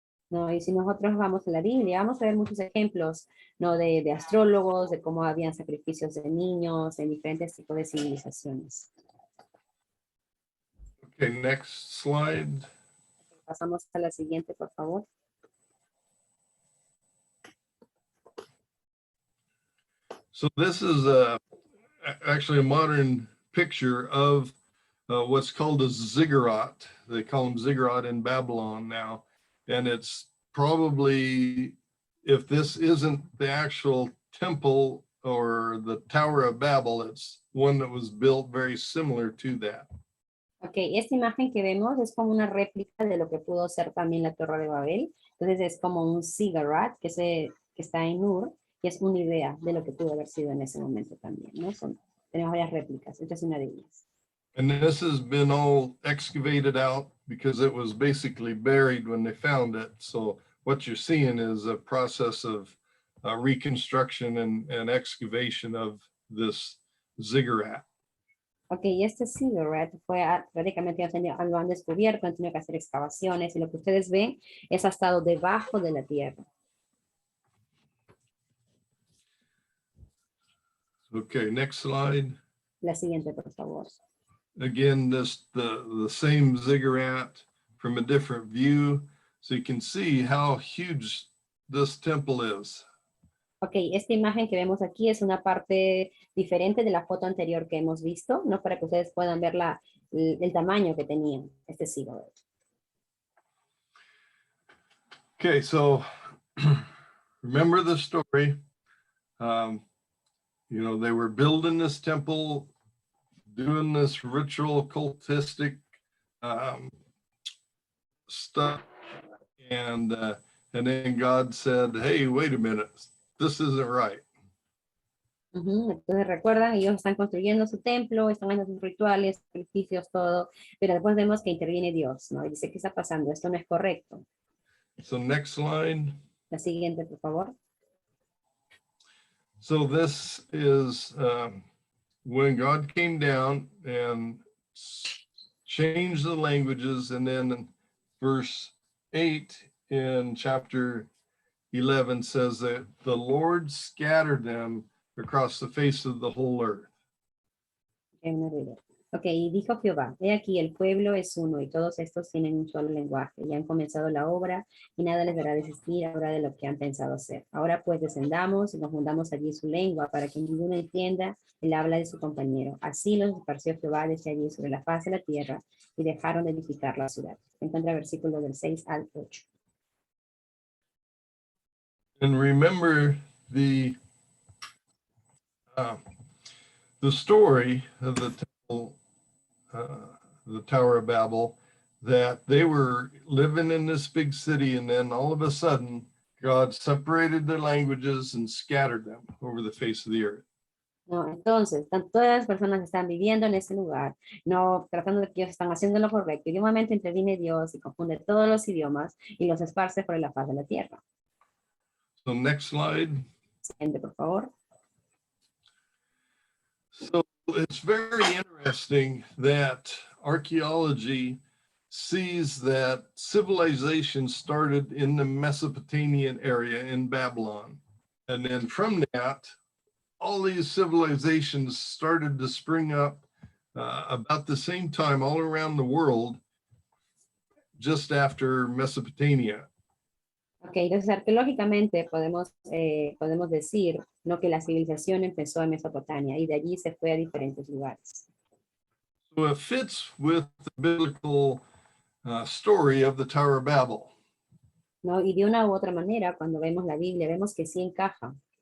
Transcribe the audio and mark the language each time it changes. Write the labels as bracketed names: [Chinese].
[Spanish] No, y si nosotros vamos a la Biblia, vamos a ver muchos ejemplos, ¿no? De astrólogos, de cómo habían sacrificios de niños en diferentes tipos de civilizaciones. [English] Okay, next slide. [Spanish] Pasamos a la siguiente, por favor. [English] So this is actually a modern picture of what's called a ziggurat. They call them ziggurat in Babylon now. And it's probably, if this isn't the actual temple or the Tower of Babel, it's one that was built very similar to that. [Spanish] Ok, esta imagen que vemos es como una réplica de lo que pudo ser también la Torre de Babel. Entonces es como un ziggurat que está en Ur, y es una idea de lo que pudo haber sido en ese momento también, ¿no? Tenemos varias réplicas, esta es una de ellas. [English] And this has been all excavated out because it was basically buried when they found it. So what you're seeing is a process of reconstruction and excavation of this ziggurat. [Spanish] Ok, este ziggurat fue prácticamente lo han descubierto, han tenido que hacer excavaciones y lo que ustedes ven es ha estado debajo de la tierra. [English] Okay, next slide. [Spanish] La siguiente, por favor. [English] Again, the same ziggurat from a different view, so you can see how huge this temple is. [Spanish] Ok, esta imagen que vemos aquí es una parte diferente de la foto anterior que hemos visto, ¿no? Para que ustedes puedan ver el tamaño que tenía este ziggurat. [English] Okay, so remember the story. You know, they were building this temple, doing this ritual cultistic stuff, and then God said, "Hey, wait a minute, this isn't right." [Spanish] Entonces recuerdan, ellos están construyendo su templo, están haciendo sus rituales, sacrificios, todo, pero después vemos que interviene Dios, ¿no? Y dice, ¿qué está pasando? Esto no es correcto. [English] So next slide. [Spanish] La siguiente, por favor. [English] So this is when God came down and changed the languages, and then in verse 8 in chapter 11 says that the Lord scattered them across the face of the whole earth. [Spanish] Ok, y dijo Jehová, he aquí el pueblo es uno y todos estos tienen un solo lenguaje y han comenzado la obra y nada les dará desistir ahora de lo que han pensado hacer. Ahora pues descendamos y confundamos allí su lengua para que ninguno entienda el habla de su compañero. Así los esparció Jehová desde allí sobre la faz de la tierra y dejaron de edificar la ciudad. Se encuentra el versículo del 6 al 8. [English] And remember the story of the temple, the Tower of Babel, that they were living in this big city, and then all of a sudden, God separated their languages and scattered them over the face of the earth. [Spanish] No, entonces, todas las personas están viviendo en ese lugar, no tratando de que ellos están haciendo lo correcto, y de un momento interviene Dios y confunde todos los idiomas y los esparce por la faz de la tierra. [English] So next slide. [Spanish] Siguiente, por favor. [English] So it's very interesting that archaeology sees that civilization started in the Mesopotamian area in Babylon. And then from that, all these civilizations started to spring up about the same time all around the world, just after Mesopotamia. [Spanish] Ok, entonces arqueológicamente podemos decir, ¿no?, que la civilización empezó en Mesopotamia y de allí se fue a diferentes lugares. [English] So it fits with the biblical story of the Tower of Babel. [Spanish] ¿No? Y de una u otra manera, cuando vemos la Biblia, vemos que sí encaja.